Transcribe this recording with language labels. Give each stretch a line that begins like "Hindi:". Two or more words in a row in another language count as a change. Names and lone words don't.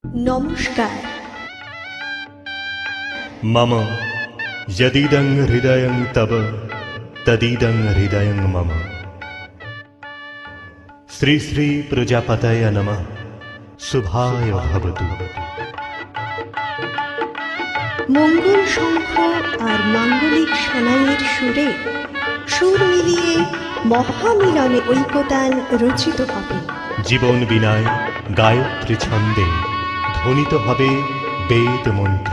Bangla: নমস্কার।
Sanskrit: मम यदीदं हृदयं तव तदीदं हृदयं मम। श्री श्री प्रजापतये नमः। शुभाय भवतु।
Bangla: মঙ্গল শঙ্খ আর মাঙ্গলিক সানাইয়ের সুরে সুর মিলিয়ে মহামিলনে ঐকতান রচিত হবে। জীবন বিনায় গায়ত্রী ছন্দে ধ্বনিত হবে বেদ মন্ত্র।